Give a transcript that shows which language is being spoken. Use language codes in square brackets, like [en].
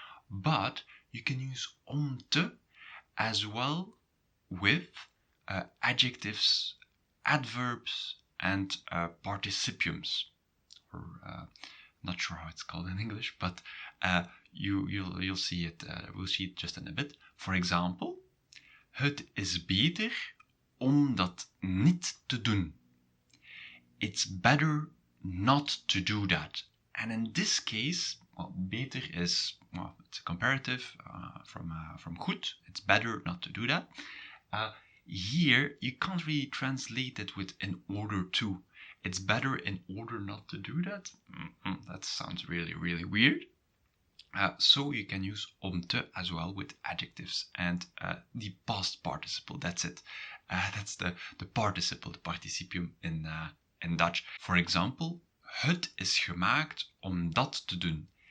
[en] But you can use om te as well with adjectives, adverbs, and participiums. Or not sure how it's called in English, but you'll see it. We'll see it just in a bit. For example, [nl] het is beter om dat niet te doen. [en] It's better not to do that. And in this case, well, beter is, well, it's a comparative from goed. It's better not to do that. Here, you can't really translate it with in order to. It's better in order not to do that. That sounds really, really weird. So you can use om te as well with adjectives and the past participle. That's it. That's the participle, the participium in Dutch. For example, [nl] het is gemaakt om dat te doen.